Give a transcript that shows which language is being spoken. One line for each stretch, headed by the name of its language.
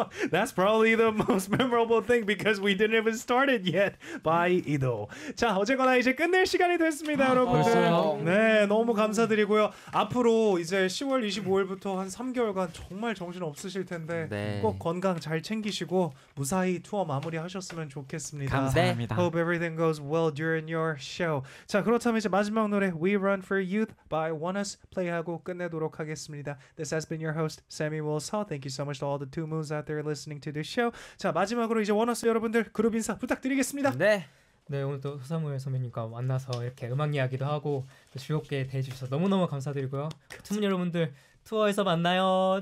English: That's probably the most memorable thing because we didn't even start it yet by Ido.
Korean: 자, 어쨌거나 이제 끝낼 시간이 됐습니다, 여러분들. 네, 너무 감사드리고요. 앞으로 이제 10월 25일부터 한 3개월간 정말 정신 없으실 텐데 네. 꼭 건강 잘 챙기시고 무사히 투어 마무리 하셨으면 좋겠습니다. 감사합니다.
English: Hope everything goes well during your show.
Korean: 자, 그렇다면 이제 마지막 노래 We Run For Youth by One Us 플레이하고 끝내도록 하겠습니다. 하도록 하겠습니다.
English: This has been your host Samuel Seo. Thank you so much to all the two moons out there listening to the show.
Korean: 자, 마지막으로 이제 원어스 여러분들 그룹 인사 부탁드리겠습니다. 네. 네, 오늘 또 서사무엘 선배님과 만나서 이렇게 음악 이야기도 하고 또 즐겁게 대해 주셔서 너무너무 감사드리고요. 투문 여러분들 투어에서 만나요.